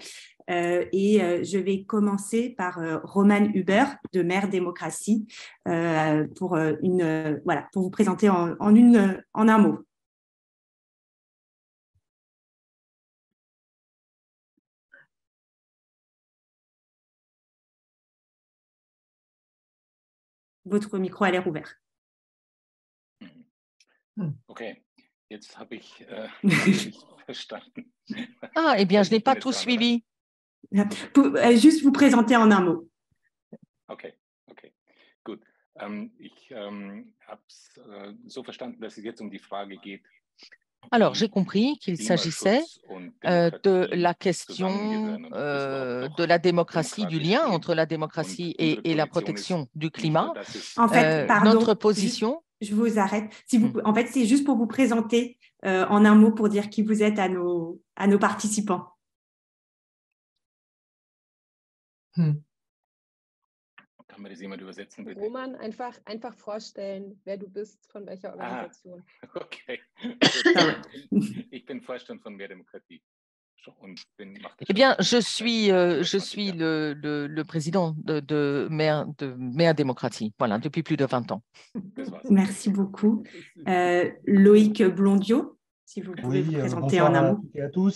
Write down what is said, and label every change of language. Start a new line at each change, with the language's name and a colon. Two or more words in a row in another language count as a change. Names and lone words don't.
French: Et je vais commencer par Romane Huber de Mère Démocratie pour vous présenter en un mot. Votre micro a l'air ouvert.
German: Okay, jetzt habe ich verstanden.
French: Ah, eh bien, je n'ai pas tout suivi. Juste vous présenter en un mot.
German: Okay, gut. Ich habe es so verstanden, dass es jetzt die Frage geht.
French: Alors, j'ai compris qu'il s'agissait de la question de la démocratie, du lien entre la démocratie et la protection du climat. En fait, pardon, notre position… Je vous arrête. En fait, c'est juste pour vous présenter en un mot pour dire qui vous êtes à nos participants.
German: Kann mir das jemand übersetzen, bitte? Roman, einfach vorstellen, wer du bist, von welcher Organisation. Okay. Ich bin Vorstand von Mehr Demokratie.
French: Eh bien, je suis le président de Mehr Démocratie, voilà, depuis plus de 20 ans. Merci beaucoup. Loïc Blondiot, si vous pouvez vous présenter en un mot. Bonsoir à tous.